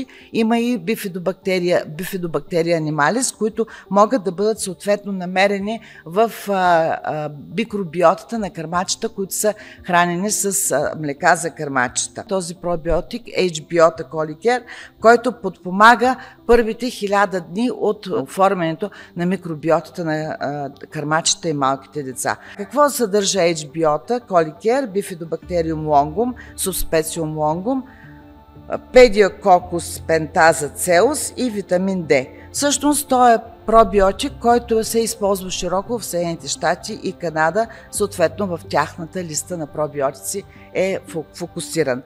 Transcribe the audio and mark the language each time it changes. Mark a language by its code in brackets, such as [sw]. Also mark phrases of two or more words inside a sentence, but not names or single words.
[bg] Има и бифидобактерия анималис, които могат да бъдат съответно намерени в микробиотата на кърмачета, които са хранени с млека за кърмачета. Този пробиотик H-Biota Colicare, който подпомага първите 1000 дни от оформянето на микробиотата на кърмачета и малките деца. Какво съдържа H-Biota Colicare, Bifidobacterium longum, Subspecium longum, Pediococcus pentazzacellus и витамин D. Всъщност той е пробиотик, който се използва широко в Съединените щати и Канада, съответно в тяхната листа на пробиотици е фокусиран.